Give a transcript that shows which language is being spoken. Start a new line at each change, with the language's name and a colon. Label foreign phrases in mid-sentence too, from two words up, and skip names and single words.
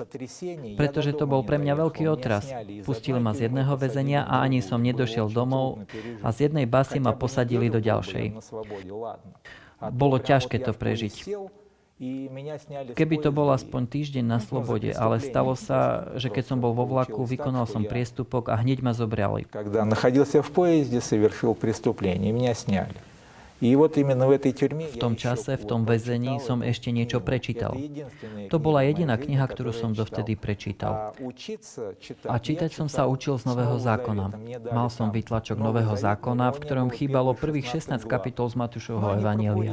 Slovak: Pretože to bol pre mňa veľký otras. Pustili ma z jedného väzenia a ani som nedošiel domov a z jednej basy ma posadili do ďalšej. Bolo ťažké to prežiť. Keby to bol aspoň týždeň na slobode, ale stalo sa, že keď som bol vo vlaku, vykonal som priestupok a hneď ma zobrali.
Russian: Когда находился в поезде, совершил преступление, меня сняли.
Slovak: V tom čase, v tom väzení som ešte niečo prečítal. To bola jediná kniha, ktorú som dovtedy prečítal. A čítať som sa učil z Nového zákona. Mal som výtlačok Nového zákona, v ktorom chýbalo prvých 16 kapitol z Matúšovho evanjelia.